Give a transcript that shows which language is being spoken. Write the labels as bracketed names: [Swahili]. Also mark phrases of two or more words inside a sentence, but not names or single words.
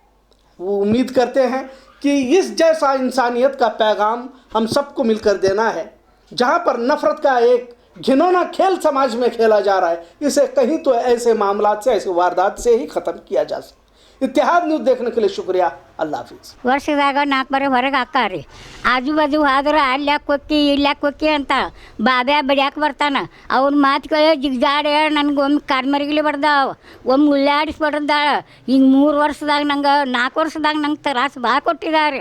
[Hindi] वो उम्मीद करते हैं कि इस जैसा इंसानियत का पैगाम हम सबको मिलकर देना है। जहाँ पर नफ़रत का एक घिनौना खेल समाज में खेला जा रहा है, इसे कहीं तो ऐसे मामलात से, ऐसे वारदात से ही ख़त्म किया जा सकता है। इत्तेहाद न्यूज़ देखने के लिए शुक्रिया। अल्लाह हाफिज़। [Kannada] ವರ್ಷದಾಗ 4 ಬಾರಿ ಹೊರಗೆ ಹಾಕ್ತಾರ್ರಿ. ಆಜು ಬಾಜು ಹೋದ್ರೆ ಅಲ್ಲಿ ಯಾಕೆ ಕೊಕ್ಕಿ ಇಲ್ಲಿ ಯಾಕೆ ಕೊಕ್ಕಿ ಅಂತ ಬಾಬ್ಯಾ ಬಡಿಯಾಕೆ ಬರ್ತಾನೆ. ಅವ್ನ ಮಾತು ಕೇಳಿ ಜಿಗ್ಜಾಡೆ ನನಗೊಮ್ಮೆ ಕಾಡ್ಮರಿಗಿಲಿ ಬಡ್ದಾವ, ಒಮ್ಮೆ ಉಳ್ಳಾಡಿಸಿ ಬಡ್ದಾಳ. ಹಿಂಗೆ 3 ವರ್ಷದಾಗ ನಂಗೆ 4 ವರ್ಷದಾಗ ನಂಗೆ ತ್ರಾಸು ಭಾಳ ಕೊಟ್ಟಿದ್ದಾರೆ.